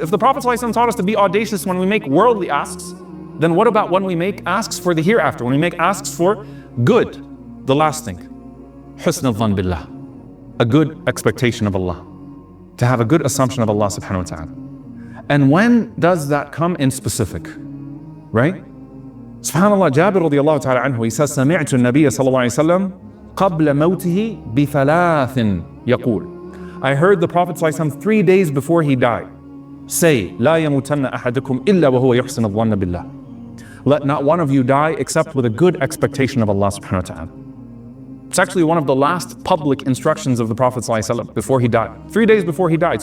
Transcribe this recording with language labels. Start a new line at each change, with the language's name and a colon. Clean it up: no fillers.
English: If the Prophet ﷺ taught us to be audacious when we make worldly asks, then what about when we make asks for the hereafter, when we make asks for good? The last thing, Husn al-Dhan billah, a good expectation of Allah, to have a good assumption of Allah subhanahu wa ta'ala. And when does that come in specific? Right?
Arabic: Subhanallah, Jabir radiallahu ta'ala anhu,
English: he says,
Arabic: سمعت النبي صلى الله عليه وسلم قبل موته بثلاث يقول.
English: I heard the Prophet ﷺ 3 days before he died say,
Arabic: لا يموتن أحدكم إلا وهو يحسن الظن بالله.
English: let not one of you die except with a good expectation of Allah subhanahu wa ta'ala. It's actually one of the last public instructions of the Prophet ﷺ before he died. 3 days before he died.